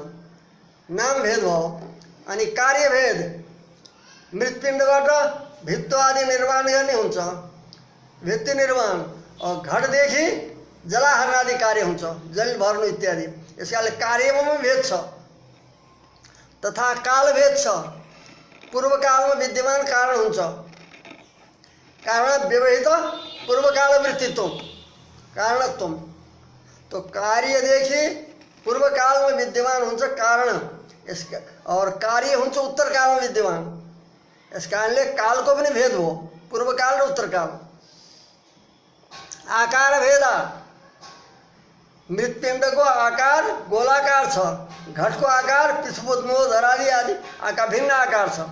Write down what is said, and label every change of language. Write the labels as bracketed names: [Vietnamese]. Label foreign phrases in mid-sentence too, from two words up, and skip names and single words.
[Nepali] नाम भेद भयो अनि कार्यभेद, मृत्पिण्डबाट भित्त आदि निर्माण गर्ने हुन्छ, भित्ति निर्माण। और घटदेखि जलाहरण आदि कार्य हुन्छ, जल भर्नु इत्यादि। यसकाले कार्यमा पनि भेद छ। तथा कालभेद छ। पूर्वकालमा विद्यमान कारण हुन्छ, [Sanskrit] कारण व्यवहित पूर्वकाल वृत्तित्व कारणत्व। [Nepali] तो कार्यदेखि पूर्वकालमा विद्यमान हुन्छ कारण, यसका और कार्य हुन्छ उत्तरकालमा विद्यमान। यस कारणले कालको पनि भेद हो, पूर्वकाल र उत्तरकाल। आकार भेद, मृत्पिण्डको आकार गोलाकार छ, घटको आकार पृथ्वी धरादी आदि आकार भिन्न आकार छ।